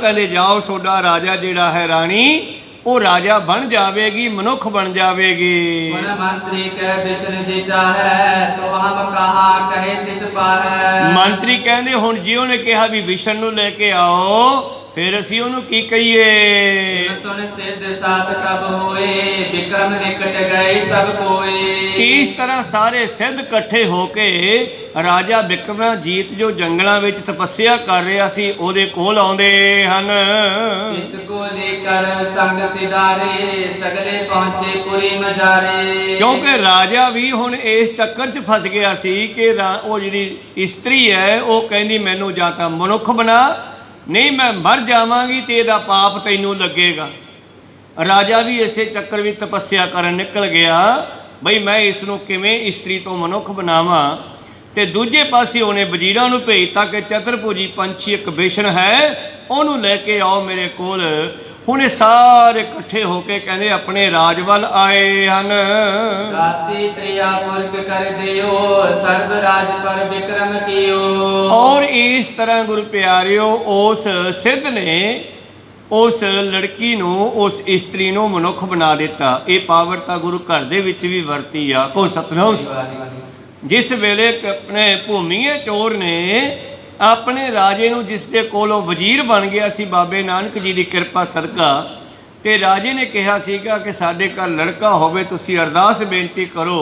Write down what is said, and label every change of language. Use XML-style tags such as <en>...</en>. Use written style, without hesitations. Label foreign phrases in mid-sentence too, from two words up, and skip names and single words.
<pa>ਕਹਿੰਦੇ ਜਾਓ ਤੁਹਾਡਾ ਰਾਜਾ ਜਿਹੜਾ ਹੈ ਰਾਣੀ ਉਹ ਰਾਜਾ ਬਣ ਜਾਵੇਗੀ, ਮਨੁੱਖ ਬਣ ਜਾਵੇਗੀ।</pa> <bra>ਮਨ ਮੰਤਰੀ ਕਹਿ ਵਿਸ਼ਨ ਜੀ ਚਾਹੈ ਤੋ ਹਮ ਕਹਾ ਕਹੇ ਤਿਸ ਪਾਹੈ।</bra> <pa>ਮੰਤਰੀ ਕਹਿੰਦੇ ਹੁਣ ਜੀ ਉਹਨੇ ਕਿਹਾ ਵੀ ਵਿਸ਼ਨ ਨੂੰ ਲੈ ਕੇ ਆਓ, ਫਿਰ ਅਸੀਂ ਉਹਨੂੰ ਕੀ ਕਹੀਏ?</pa> <bra>सुन सिद्ध साथ तब होए विक्रम निकट गए सब कोए।</bra> <pa>ਇਸ ਤਰ੍ਹਾਂ ਸਾਰੇ ਸਿੱਧ ਇਕੱਠੇ ਹੋ ਕੇ ਰਾਜਾ ਬਿਕਰਮਾਜੀਤ ਜੋ ਜੰਗਲਾਂ ਵਿੱਚ ਤਪੱਸਿਆ ਕਰ ਰਿਹਾ ਸੀ ਉਹਦੇ ਕੋਲ ਆਉਂਦੇ ਹਨ।</pa> <bra>इसको लेकर संग सिधारे सगले पहुँचे पुरी मजारे।</bra> <pa>ਕਿਉਂਕਿ ਰਾਜਾ ਵੀ ਹੁਣ ਇਸ ਚੱਕਰ 'ਚ ਫਸ ਗਿਆ ਸੀ ਕਿ ਉਹ ਜਿਹੜੀ ਇਸਤਰੀ ਹੈ ਉਹ ਕਹਿੰਦੀ ਮੈਨੂੰ ਜਾਂ ਤਾਂ ਮਨੁੱਖ ਬਣਾ, ਨਹੀਂ ਮੈਂ ਮਰ ਜਾਵਾਂਗੀ ਤੇ ਇਹਦਾ ਪਾਪ ਤੈਨੂੰ ਲੱਗੇਗਾ। ਰਾਜਾ ਵੀ ਇਸੇ ਚੱਕਰ ਵਿੱਚ ਤਪੱਸਿਆ ਕਰਨ ਨਿਕਲ ਗਿਆ ਬਈ ਮੈਂ ਇਸ ਨੂੰ ਕਿਵੇਂ ਇਸਤਰੀ ਤੋਂ ਮਨੁੱਖ ਬਣਾਵਾਂ। ਤੇ ਦੂਜੇ ਪਾਸੇ ਉਹਨੇ ਵਜ਼ੀਰਾਂ ਨੂੰ ਭੇਜਤਾ ਕਿ ਚਤੁਰਭੁਜੀ ਪੰਛੀ ਇੱਕ ਵਿਸ਼ਨ ਹੈ ਉਹਨੂੰ ਲੈ ਕੇ ਆਓ ਮੇਰੇ ਕੋਲ। ਹੁਣ ਇਹ ਸਾਰੇ ਇਕੱਠੇ ਹੋ ਕੇ ਕਹਿੰਦੇ ਆਪਣੇ ਰਾਜ ਵੱਲ ਆਏ ਹਨ।</pa> <bra>दासी त्रिया पुरख कर दियो सर्व राज पर विक्रम कियो।</bra> <pa>ਔਰ ਇਸ ਤਰ੍ਹਾਂ ਗੁਰੂ ਪਿਆਰਿਓ ਉਸ ਸਿੱਧ ਨੇ ਉਸ ਲੜਕੀ ਨੂੰ ਉਸ ਇਸਤਰੀ ਨੂੰ ਮਨੁੱਖ ਬਣਾ ਦਿੱਤਾ। ਇਹ ਪਾਵਰ ਤਾਂ ਗੁਰੂ ਘਰ ਦੇ ਵਿੱਚ ਵੀ ਵਰਤੀ ਆ। ਕੋ ਸਤਨਾਮ। ਜਿਸ ਵੇਲੇ ਆਪਣੇ ਭੂਮੀਏ ਚੋਰ ਨੇ ਆਪਣੇ ਰਾਜੇ ਨੂੰ ਜਿਸ ਦੇ ਕੋਲੋਂ ਵਜ਼ੀਰ ਬਣ ਗਿਆ ਸੀ ਬਾਬੇ ਨਾਨਕ ਜੀ ਦੀ ਕਿਰਪਾ ਸਦਕਾ, ਤੇ ਰਾਜੇ ਨੇ ਕਿਹਾ ਸੀਗਾ ਕਿ ਸਾਡੇ ਘਰ ਲੜਕਾ ਹੋਵੇ ਤੁਸੀਂ ਅਰਦਾਸ ਬੇਨਤੀ ਕਰੋ।</pa>